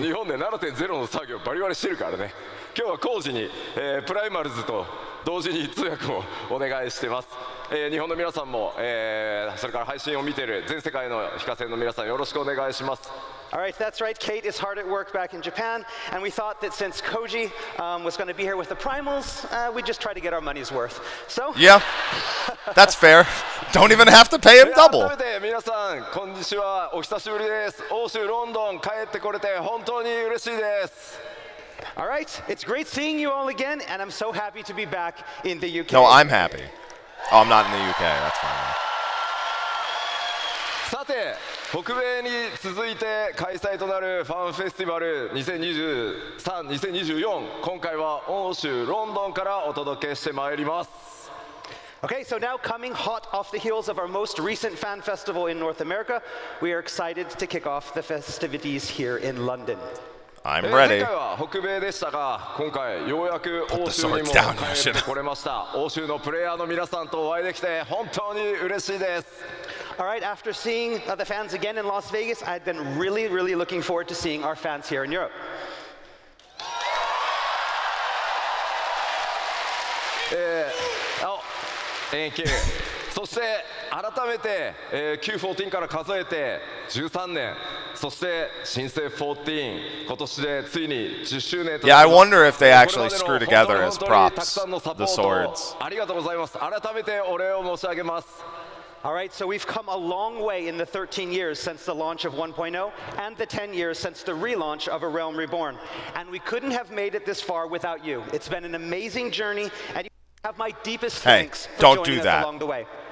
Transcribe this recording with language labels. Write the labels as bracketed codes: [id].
[ja] 日本で 7.0 の作業バリバリしてるからね。今日はコージに、プライマルズと同時に通訳をお願いしてます。日本の皆さんも、それから配信を見ている全世界の非課線の皆さんよろしくお願いします。 [en] All right, that's right. Kate is hard at work back in Japan, and we thought that since Koji was going to be here with the Primals, we'd just try to get our money's worth. So yeah, that's fair. Don't even have to pay him double. [ja] 改めて皆さんこんにちは、お久しぶりです。欧州ロンドン帰ってこれて本当に嬉しいです。 [en] All right, it's great seeing you all again, and I'm so happy to be back in the UK. No, I'm happy. Oh, I'm not in the UK. That's fine. [ja] さて、北米に続いて開催となるファンフェスティバル2023、2024、今回は欧州ロンドンからお届けしてまいります。 [en] Okay, so now coming hot off the heels of our most recent fan festival in North America, we are excited to kick off the festivities here in London. I'm ready. [ja] 前回は北米でしたが、今回ようやく欧州にも帰ってこれました。欧州のプレイヤーの皆さんとお会いできて本当に嬉しいです。 [en] All right, after seeing the fans again in Las Vegas, I've been really looking forward to seeing our fans here in Europe. Thank you. [ja] そして改めて、Q14 から数えて13年、そして新生14、今年でついに10周年となります。 [en] Yeah, I wonder if they actually screw together as props the swords. [ja] ありがとうございます。改めてお礼を申し上げます。 [en] All right, so we've come a long way in the 13 years since the launch of 1.0 and the 10 years since the relaunch of A Realm Reborn. And we couldn't have made it this far without you. It's been an amazing journey, and you have my deepest thanks for joining us along the way.